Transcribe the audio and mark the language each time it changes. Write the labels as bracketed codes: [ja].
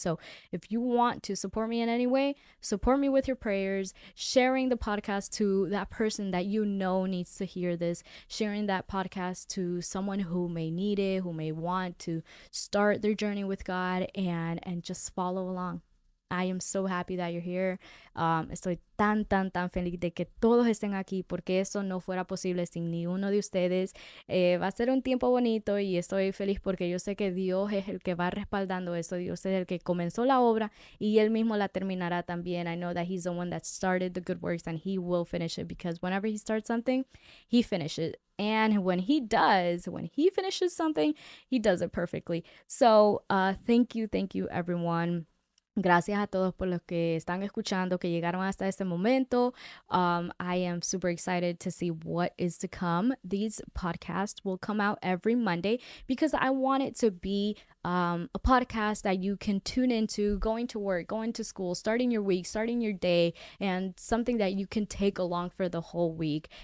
[en] So if you want to support me in any way, support me with your prayers, sharing the podcast to that person that you know needs to hear this, sharing that podcast to someone who may need it, who may want to start their journey with God, and just follow along. I am so happy that you're here. [es] Estoy tan feliz de que todos estén aquí porque eso no fuera posible sin ni uno de ustedes. Va a ser un tiempo bonito y estoy feliz porque yo sé que Dios es el que va respaldando eso. Dios es el que comenzó la obra y Él mismo la terminará también. [en] I know that He's the one that started the good works and He will finish it because whenever He starts something, He finishes it. And when He does, when He finishes something, He does it perfectly. So thank you, everyone. [es] Gracias a todos por los que están escuchando, que llegaron hasta este momento. [en] I am super excited to see what is to come. These podcasts will come out every Monday because I want it to be a podcast that you can tune into going to work, going to school, starting your week, starting your day, and something that you can take along for the whole week.